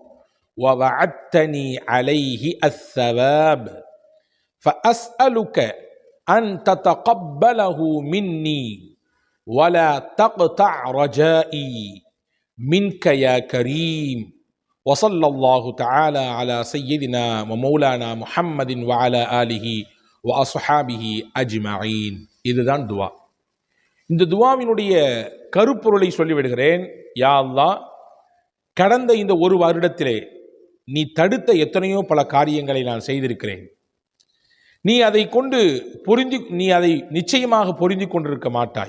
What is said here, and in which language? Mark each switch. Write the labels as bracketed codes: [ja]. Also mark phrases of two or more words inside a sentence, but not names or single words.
[ar] ووعدتني عليه الثواب فأسألك أن تتقبله مني ولا تقطع رجائي منك يا كريم وصلى الله تعالى على سيدنا ومولانا محمد وعلى آله وأصحابه أجمعين. [ta] இதுதான் துவா. இந்த துவாவினுடைய கருப்பொருளை சொல்லிவிடுகிறேன். யா அல்லாஹ், கடந்த இந்த ஒரு வருடத்திலே நீ தடுத்த எத்தனையோ பல காரியங்களை நான் செய்திருக்கிறேன். நீ அதை நிச்சயமாக பொருந்தி கொண்டிருக்க மாட்டாய்.